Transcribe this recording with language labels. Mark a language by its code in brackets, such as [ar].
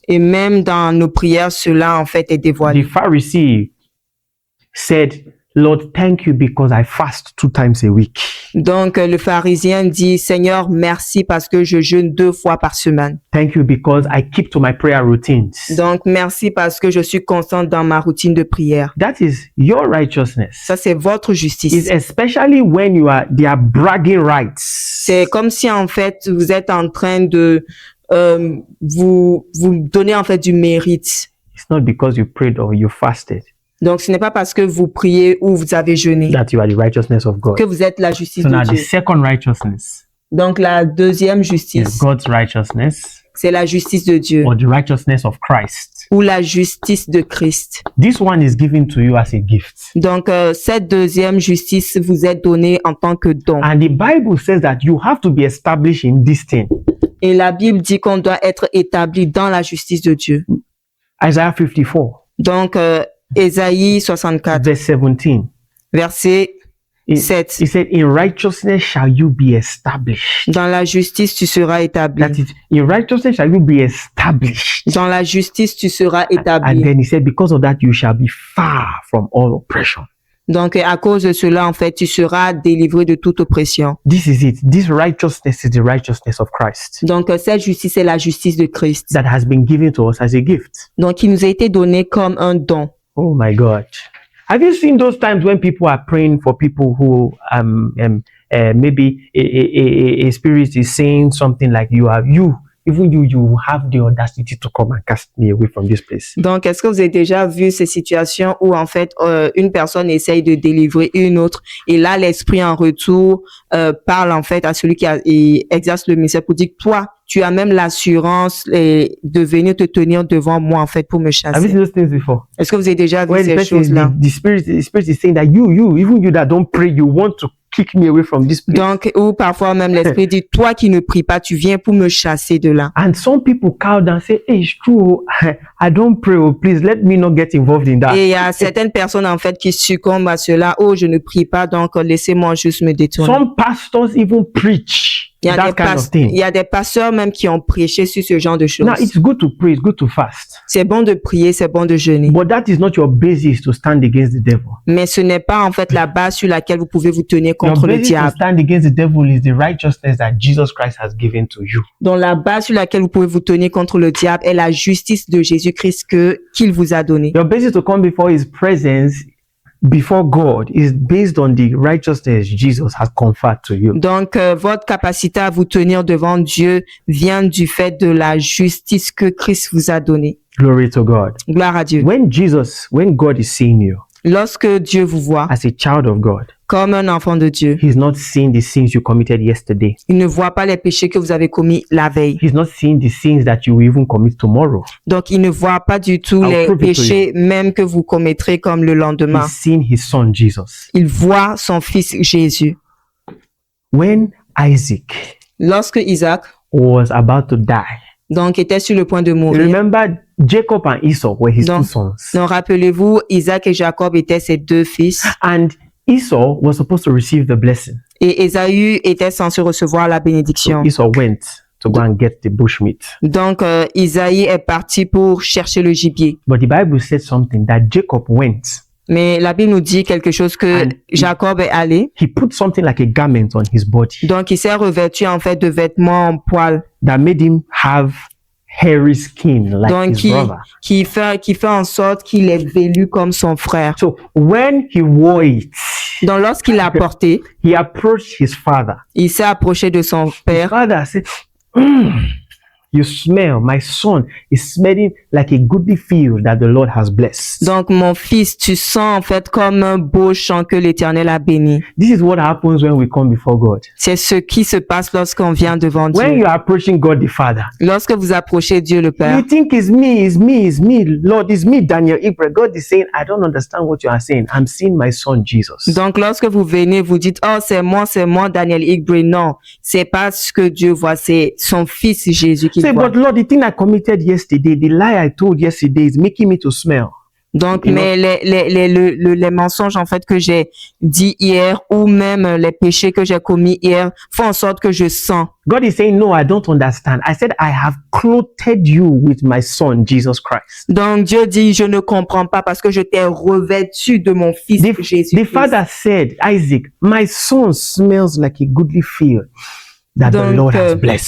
[fr] Et même dans nos prières, cela en fait est [en] The [fr] dévoilé. [en] Pharisee said, Lord, thank you because I fast 2 times a week. [fr] Donc, le pharisien dit, Seigneur, merci parce que je jeûne 2 fois par semaine. [en] Thank you because I keep to my prayer routines. [fr] Donc, merci parce que je suis constante dans ma routine de prière. [en] That is your righteousness. [fr] Ça, c'est votre justice. [en] It's especially when they are bragging rights. [fr] C'est comme si, en fait, vous êtes en train de vous donner, en fait, du mérite. [en] It's not because you prayed or you fasted [fr] Donc, ce n'est pas parce que vous priez ou vous avez jeûné [en] that you are the righteousness of God. [fr] que vous êtes la justice [en] So [fr] de [en] now the [fr] Dieu. [en] second righteousness [fr] Donc, la deuxième [en] is [fr] justice, [en] God's righteousness [fr] c'est la justice de Dieu [en] or the righteousness of Christ. [fr] ou la justice de Christ. [en] This one is given to you as a gift. [fr] Donc, cette deuxième justice vous est donnée en tant que don. [en] And the Bible says that you have to be established in this thing. [fr] Et la Bible dit qu'on doit être établi dans la justice de Dieu. [en] Isaiah 54, [fr] Donc, Ésaïe 64, [en] verse 17. [fr] verset [en] It [fr] 7. [en] said, in righteousness shall you be established. [fr] Dans la justice, tu seras établi. [en] That is, in righteousness shall you be established. [fr] Dans la justice, tu seras [en] And [fr] établi. [en] then he said, because of that, you shall be far from all oppression. [fr] Donc, à cause de cela, en fait, tu seras délivré de toute oppression. [en] This is it. This righteousness is the righteousness of Christ [fr] Donc, cette justice est la justice de Christ. [en] that has been given to us as a gift. [fr] Donc, il nous a été donné comme un don. [en] Oh my God. Have you seen those times when people are praying for people who maybe a spirit is saying something like you have the audacity to come and cast me away from this place. [fr] Donc, est-ce que vous avez déjà vu ces situations où, en fait, une personne essaye de délivrer une autre et là, l'esprit en retour parle, en fait, à celui qui exerce le ministère pour dire, toi, tu as même l'assurance de venir te tenir devant moi, en fait, pour me [en] Have you [fr] chasser. [en] seen those things before? [fr] Est-ce que vous avez déjà vu [en] When the [fr] ces [en] person [fr] choses-là? [en] the spirit is saying that even you that don't pray, you want to kick me away from this place. [fr] Donc, ou parfois même l'esprit dit, toi qui ne pries pas, tu viens pour me chasser de là. [en] And some people cow down and say, hey, it's true. I don't pray. Oh, please let me not get involved in that. [fr] Et il y a certaines personnes, en fait, qui succombent à cela. Oh, je ne prie pas, donc laissez-moi juste me détourner. [en] Some pastors even preach [fr] Il y a [en] that kind of thing. [fr] il y a des pasteurs même qui ont prêché sur ce genre de choses. [en] Now, it's good to pray. It's good to fast. [fr] C'est bon de prier, c'est bon de jeûner. [en] But that is not your basis to stand against the devil. [fr] Mais ce n'est pas, en fait, la base sur laquelle vous pouvez vous tenir [en] Your [fr] contre le [en] basis to [fr] diable. [en] stand against the devil is the righteousness that Jesus Christ has given to you. [fr] Donc, la base sur laquelle vous pouvez vous tenir contre le diable est la justice de Jésus-Christ qu'il vous a donnée. [en] Your basis to come before his presence, before God, is based on the righteousness Jesus has conferred to you. [fr] Donc, votre capacité à vous tenir devant Dieu vient du fait de la justice que Christ vous a donnée. [en] Glory to God. [fr] Gloire à Dieu. [en] When God is seeing you [fr] Lorsque Dieu vous voit [en] as a child of God, [fr] comme un enfant de Dieu, [en] he's not seeing the sins you committed yesterday. [fr] il ne voit pas les péchés que vous avez commis la veille. [en] He's not seeing the sins that you will even commit tomorrow. [fr] Donc, il ne voit pas du tout [en] I'll [fr] les [en] prove it to [fr] péchés même que vous commettrez comme le lendemain. [en] He's seeing his son Jesus. [fr] Il voit son fils Jésus. [en] When Isaac [fr] Lorsque Isaac, [en] was about to die, [fr] donc, était sur le point de mourir. [en] remember Jacob and Esau were his [fr] Donc, [en] two sons. [fr] donc, rappelez-vous, Isaac et Jacob étaient ses 2 fils. [en] And Esau was supposed to receive the blessing. [fr] Et Ésaü était censé recevoir la bénédiction. [en] Esau went to go and get the bushmeat. [fr] Donc, Isaïe est parti pour chercher le gibier. [en] But the Bible said something that Jacob went. [fr] Mais la Bible nous dit quelque chose que [en] And [fr] Jacob est allé. [en] He put something like a garment on his body [fr] Donc, il s'est revêtu en fait de vêtements en poil. [en] that made him have hairy skin like [fr] Donc, [en] his brother. [fr] qui fait en sorte qu'il est velu comme son frère. [en] So when he wore it, [fr] Donc, lorsqu'il l'a porté, [en] he approached his father. [fr] il s'est approché de son [en] His [fr] père. [en] father said, you smell, my son is smelling like a goodly field that the Lord has blessed. [fr] Donc, mon fils, tu sens en fait comme un beau champ que l'Éternel a béni. [en] This is what happens when we come before God. [fr] C'est ce qui se passe lorsqu'on vient devant [en] When [fr] Dieu. [en] you are approaching God the Father, [fr] Lorsque vous approchez Dieu le Père, [en] you think it's me, Lord, it's me, Daniel Ibrahim. God is saying, I don't understand what you are saying. I'm seeing my son Jesus. [fr] donc lorsque vous venez, vous dites, oh, c'est moi, Daniel Igbre. Non, c'est pas ce que Dieu voit, c'est son fils Jésus qu'il [en] Say, [fr] voit. [en] but Lord, the thing I committed yesterday, the lie I told yesterday is making me to smell. [fr] Donc, [en] You know? [fr] mais les mensonges, en fait, que j'ai dit hier, ou même les péchés que j'ai commis hier, font en sorte que je sens. [en] God is saying, no, I don't understand. I said, I have clothed you with my son, Jesus Christ. [fr] Donc, Dieu dit, je ne comprends pas parce que je t'ai revêtu de mon fils Jésus. [en] The father said, Isaac, my son smells like a goodly field that the Lord has blessed.